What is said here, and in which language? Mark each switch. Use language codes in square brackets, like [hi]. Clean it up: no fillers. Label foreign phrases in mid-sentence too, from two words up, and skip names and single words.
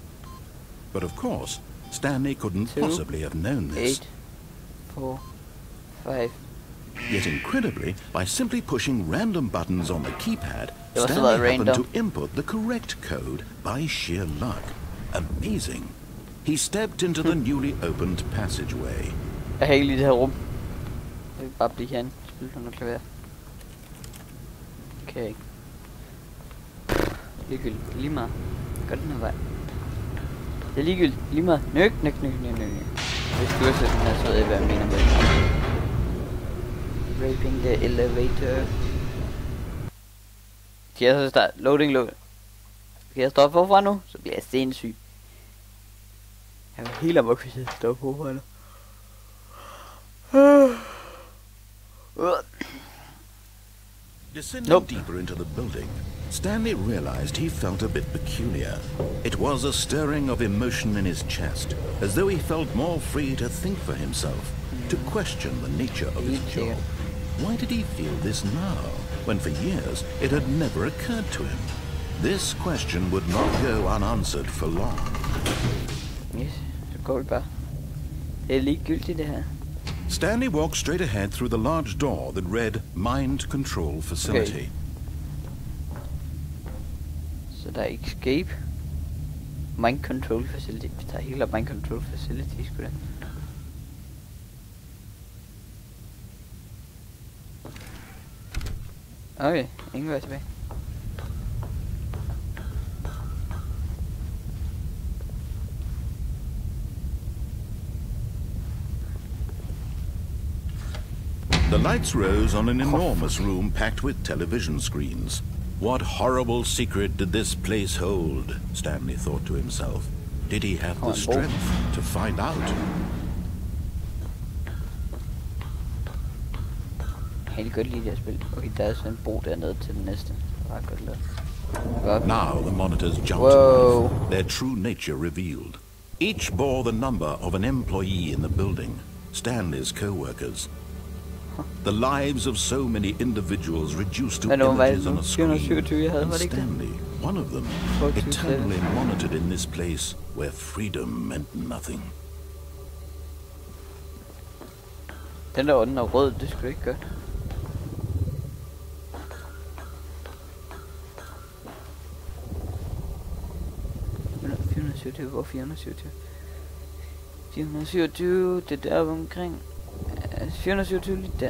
[en] But of course, Stanley couldn't possibly have known this. 2845. Yet incredibly, by simply pushing random buttons on the keypad, Stanley happened to input the correct code by sheer luck. Amazing. He stepped into the newly opened passageway. [da] Jeg har ikke lige det her rum. Jeg vil bare blive herinde. Spil noget klaver. Okay. Ligegyldigt. Lige meget. Gør den her vej. Det er ligegyldigt. Lige meget. Nøk. Hvis du har set den her, så ved jeg, hvad jeg mener med det. [en] Raping the elevator. [da] Skal jeg så starte? Loading. Skal jeg stoppe forfra nu? Så bliver jeg sindssyg. Jeg er helt amok, hvis jeg stopper forfra nu. [en] Descending deeper into the building, Stanley realized he felt a bit peculiar. It was a stirring of emotion in his chest, as though he felt more free to think for himself, to question the nature of his job. Why did he feel this now, when for years it had never occurred to him? This question would not go unanswered for long. Yes, [da] så går vi bare. Det er ligegyldigt det her. [en] Stanley walked straight ahead through the large door that read Mind Control Facility. [da] Okay. Så der er escape. Mind Control Facility. Vi tager hele Mind Control Facility, sgu da. Okay, ingen vej tilbage. [en] The lights rose on an enormous room packed with television screens. What horrible secret did this place hold? Stanley thought to himself. Did he have the strength to find out? [da] Jeg kan godt lide det her spil. Okay, der er sådan en bro dernede til den næste. Godt lavet. [en] Now the monitors jumped to life, their true nature revealed. Each bore the number of an employee in the building, Stanley's co-workers. The lives of so many individuals reduced to images on a screen, and Stanley, one of them, eternally monitored in this place where freedom meant nothing. [da] Den der den er rød, det skulle ikke godt. Hvor 427? 427, det er der omkring. 427 lige der.